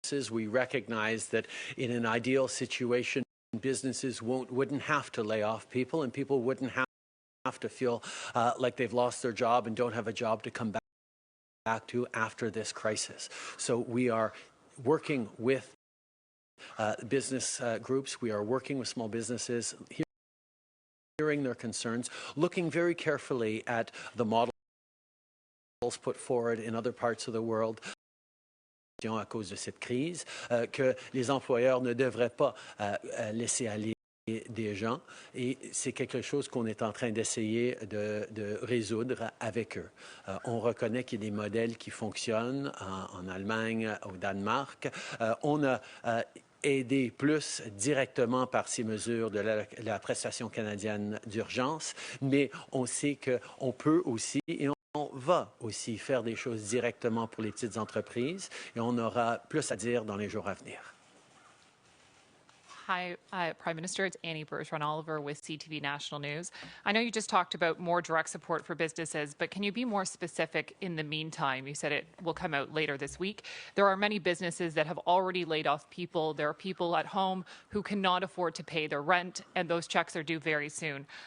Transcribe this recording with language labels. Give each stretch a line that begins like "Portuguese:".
English: We recognize that in an ideal situation, businesses wouldn't have to lay off people, and people wouldn't have to feel like they've lost their job and don't have a job to come back to after this crisis. So we are working with business groups. We are working with small businesses, hearing their concerns, looking very carefully at the models put forward in other parts of the world
French: à cause de cette crise, que les employeurs ne devraient pas laisser aller des gens, et c'est quelque chose qu'on est en train d'essayer de résoudre avec eux. On reconnaît qu'il y a des modèles qui fonctionnent en Allemagne, au Danemark. On a aidé plus directement par ces mesures de la prestation canadienne d'urgence, mais on sait qu'on peut aussi, et on va aussi faire des choses directement pour les petites entreprises, et on aura plus à dire dans les jours à venir.
English: Hi, Prime Minister. It's Annie Bergeron-Oliver with CTV National News. I know you just talked about more direct support for businesses, but can you be more specific in the meantime? You said it will come out later this week. There are many businesses that have already laid off people. There are people at home who cannot afford to pay their rent, and those checks are due very soon.